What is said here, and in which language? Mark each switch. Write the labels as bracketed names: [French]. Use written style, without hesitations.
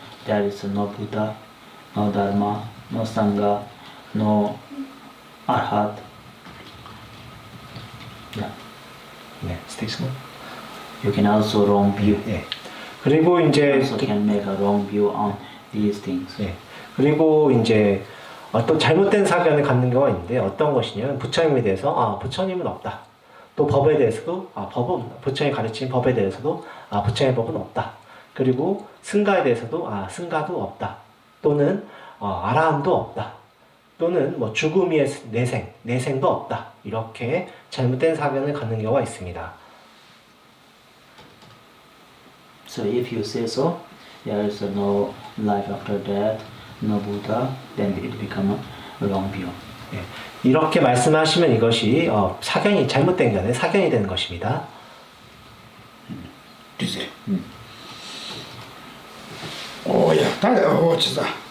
[English] There is no Buddha, no Dharma, no Sangha, no Arhat. Yeah. [Korean] 네, 스테이스만. [English] You can also wrong view. [Korean] 예. 그리고 이제 [English] Also can make a wrong view on these things. [Korean] 예. 그리고 이제 어떤 잘못된 사견을 갖는 경우가 있는데 어떤 것이냐면 부처님에 대해서 부처님은 없다. 또 법에 대해서도 법은 부처님이 가르친 법에 대해서도 부처님의 법은 없다. 그리고 승가에 대해서도 승가도 없다. 또는 아라함도 없다. 또는 뭐 죽음의 내생도 없다. 이렇게 잘못된 사견을 갖는 경우가 있습니다. [English] So if you say so, there is no life after death, no Buddha, then it becomes a wrong view. [Korean] 예. 이렇게 말씀하시면 이것이 사견이 잘못된 견해 사견이 되는 것입니다. 글쎄. 오야, 진짜.